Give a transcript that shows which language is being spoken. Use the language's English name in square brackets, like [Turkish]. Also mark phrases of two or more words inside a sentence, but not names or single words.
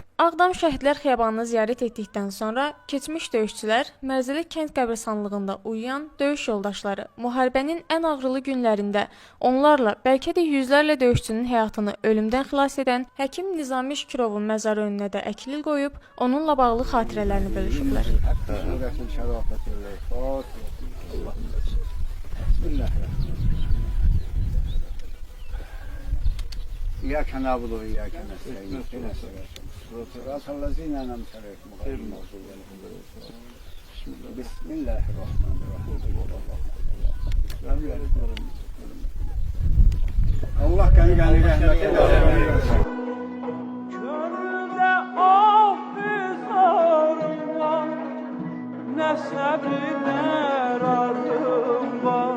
[Azerbaijani] Ağdam Şəhidlər Xiyabanını ziyarət etdikdən sonra keçmiş döyüşçülər Mərzəli kənd qəbirstanlığında uyuyan döyüş yoldaşları müharibənin ən ağrılı günlərində onlarla, bəlkə də yüzlərlə döyüşçünün həyatını ölümdən xilas edən həkim Nizami Şükurovun məzarı önünə də əkilil qoyub, onunla bağlı xatirələrini bölüşüblər. [Arabic] إياك نعبد وإياك نستعين. صراط الذين أنعمت عليهم غير المغضوب عليهم. بسم الله الرحمن الرحيم. [Azerbaijani] Allah gani rahmet eylesin. Könülde ah bizarım var, ne sabreder arzum var.